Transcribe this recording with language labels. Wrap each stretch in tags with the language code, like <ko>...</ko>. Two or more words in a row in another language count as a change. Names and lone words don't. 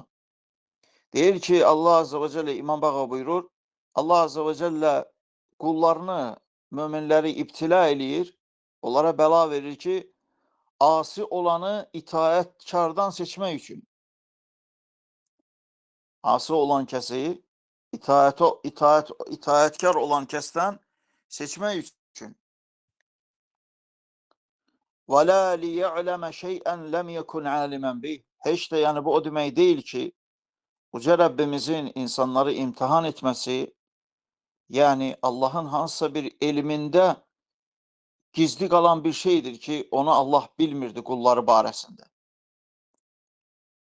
<az>Deyir ki,</az> <ar>الله عز وجل</ar> <az>İmam Bağavi buyurur,</az> <ar>الله عز وجل</ar> <az>qullarını, möminləri ibtila eləyir, onlara bəla verir ki, asi olanı itaətkardan seçmək üçün. Asi olan kəsi itaətkar olan kəsdən seçmək üçün.</az> <ar>وَلَا لِيَعْلَمَ شَيْئًا لَمْ يَكُنْ عَالِمًا بِهِ.</ar> <az>Heç də yəni bu o demək deyil ki, Uca Rəbbimizin insanları imtihan etməsi, yəni Allahın hansısa bir elmində gizli qalan bir şeydir ki, onu Allah bilmirdi qulları barəsində.</az>